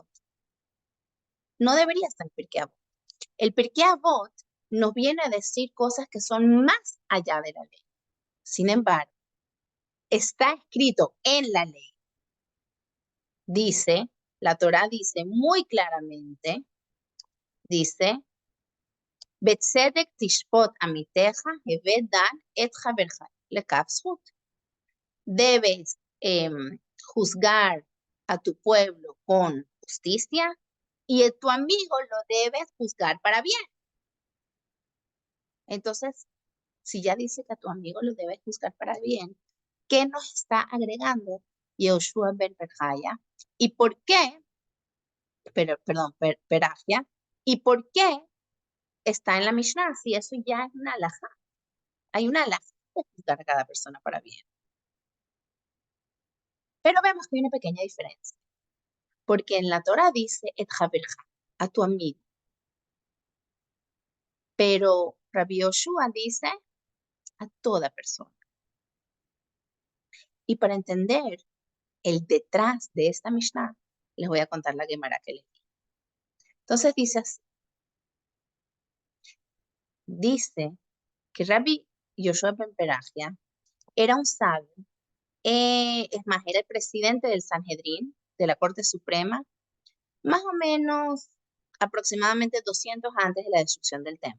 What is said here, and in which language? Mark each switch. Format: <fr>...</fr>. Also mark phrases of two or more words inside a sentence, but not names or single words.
<es>No debería estar en el Pirkei Avot. El Pirkei Avot nos viene a decir cosas que son más allá de la ley. Sin embargo, está escrito en la ley. Dice, la Torá dice muy claramente, dice,</es> <he>בצדק תשפט עמיתך והוי דן את חברך לכף זכות.</he> <es>Debes juzgar a tu pueblo con justicia y a tu amigo lo debes juzgar para bien. Entonces, si ya dice que a tu amigo lo debes juzgar para bien, ¿qué nos está agregando Yehoshua ben Perjaya? ¿Y por qué? Perajia. ¿Y por qué está en la Mishnah? Si eso ya es una alajá. Hay una alajá de juzgar a cada persona para bien. Pero vemos que hay una pequeña diferencia. Porque en la Torah dice</es> <he>את חברך,</he> <es>a tu amigo. Pero Rabbi Yoshua dice a toda persona. Y para entender el detrás de esta Mishnah, les voy a contar la Gemara que les di. Entonces dice que Rabbi Yoshua ben Perachia era un sabio, es más, era el presidente del Sanhedrin, de la Corte Suprema, más o menos aproximadamente 200 antes de la destrucción del templo.</es>